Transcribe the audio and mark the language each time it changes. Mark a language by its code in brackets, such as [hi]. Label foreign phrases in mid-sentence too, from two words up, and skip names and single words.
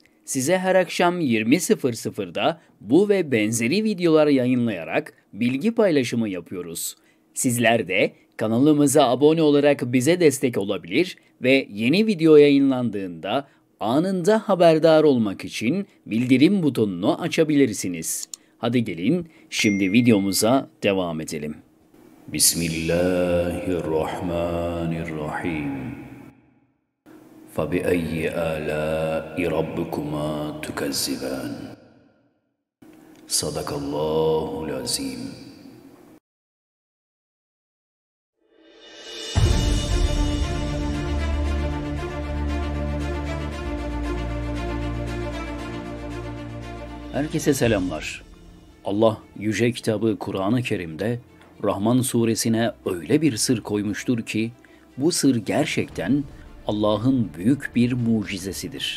[tr] Size her akşam 20.00'da bu ve benzeri videolar yayınlayarak bilgi paylaşımı yapıyoruz. Sizler de kanalımıza abone olarak bize destek olabilir ve yeni video yayınlandığında anında haberdar olmak için bildirim butonunu açabilirsiniz. Hadi gelin şimdi videomuza devam edelim. [ar] بسم الله الرحمن الرحيم. فَبِأَيِّ آلَاءِ رَبِّكُمَا تُكَذِّبَانِ صَدَقَ اللّٰهُ الْعَظِيمُ. [tr] Herkese selamlar. Allah Yüce Kitabı Kur'an-ı Kerim'de Rahman suresine öyle bir sır koymuştur ki bu sır gerçekten Allah'ın büyük bir mucizesidir.